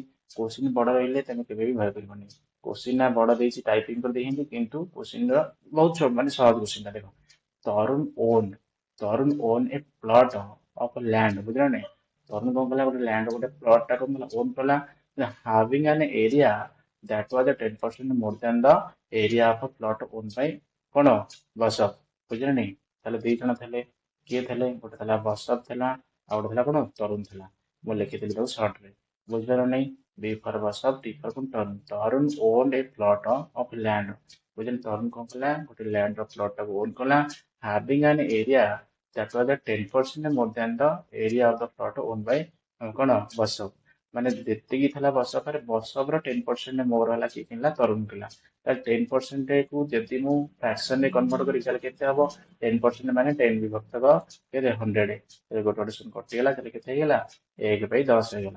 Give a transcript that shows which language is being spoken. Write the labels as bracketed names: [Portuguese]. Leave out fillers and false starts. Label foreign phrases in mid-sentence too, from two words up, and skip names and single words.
[Odia] କ୍ୱେଶ୍ଚିନ୍ ବଡ ରହିଲେ ତମେ କେବେ ବି ଭୟ କରିବନି। କ୍ୱେଶ୍ଚିନ୍ ନା ବଡ ଦେଇଛି ଟାଇପିଂ କରି ଦେଇଛନ୍ତି, କିନ୍ତୁ କ୍ୱେଶ୍ଚିନ୍ ର ବହୁତ ମାନେ ସହଜ କ୍ୱେଶ୍ଚିନ୍ ଟା। [English] ଦେଖ ତରୁଣ own a plot of land. [Odia] ବୁଝିଲ ନାଇଁ, ତରୁଣ କଣ କଲା, ଗୋଟେ ଲ୍ୟାଣ୍ଡ ଗୋଟେ ପ୍ଲଟ ଟା କଣ କଲା ଓନ୍ କଲା, [English] having an area that was 10% more than the area of a plot owned by [Odia] କଣ ବସବ। ବୁଝିଲ ନାଇଁ। ତାହେଲେ 2 ଜଣ ଥିଲେ, କିଏ ଥିଲେ, ଗୋଟେ ଥିଲା ବସବ ଥିଲା, ଆଉ ଗୋଟେ ଥିଲା କଣ ତରୁଣ ଥିଲା। ମୁଁ ଲେଖିଥିଲି ତାକୁ ସର୍ଟ ରେ। ବୁଝିପାରିଲ ନାଇଁ। [English] B for [Odia] ବସବ, [English] T for [Odia] ତରୁଣ। ତରୁଣ [English] owned a plot of land। [Odia] ବୁଝିଲେ, ତରୁଣ କଣ କଲା, ଗୋଟେ ଲ୍ୟାଣ୍ଡ ର ପ୍ଲଟ ଟାକୁ ଓନ୍ କଲା, [English] having an area that was 10% more than the area of the plot owned by [Odia] କଣ ବସବ। ମାନେ ଯେତିକି ଥିଲା ବର୍ଷକରେ ବର୍ଷକର 10% ମୋର ହେଲା କିଏ କିଣିଲା ତରୁଣ କିଣିଲା। ତାହେଲେ 10% କୁ ଯଦି ମୁଁ ଫ୍ରାକ୍ସନ ରେ କନଭର୍ଟ କରି ତାହେଲେ କେତେ ହବ? 10% ମାନେ 10 ବିଭକ୍ତକ କେତେ 100। ଗୋଟେ ଗୋଟେ ଶୂନ କଟିଗଲା ତାହେଲେ କେତେ ହେଇଗଲା? 1/10 ହେଇଗଲା।